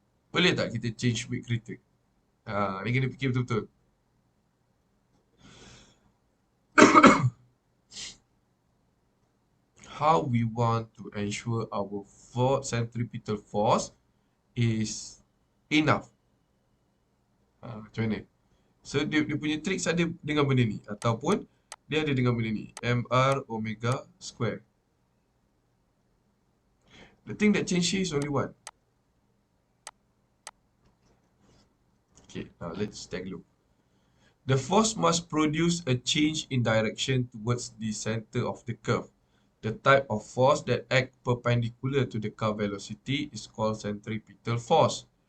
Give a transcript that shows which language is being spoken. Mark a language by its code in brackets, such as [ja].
[ms] Boleh tak kita [en] change weight [ms] kereta? Ni kena fikir betul-betul. [en] How we want to ensure our centripetal force is enough. [ms] Macam mana? So, dia punya tricks ada dengan benda ni. Ataupun, dia ada dengan benda ni. [en] MR omega square. The thing that change here is only one. Okay, now let's take a look. The force must produce a change in direction towards the center of the curve. The type of force that acts perpendicular to the car velocity is called centripetal force.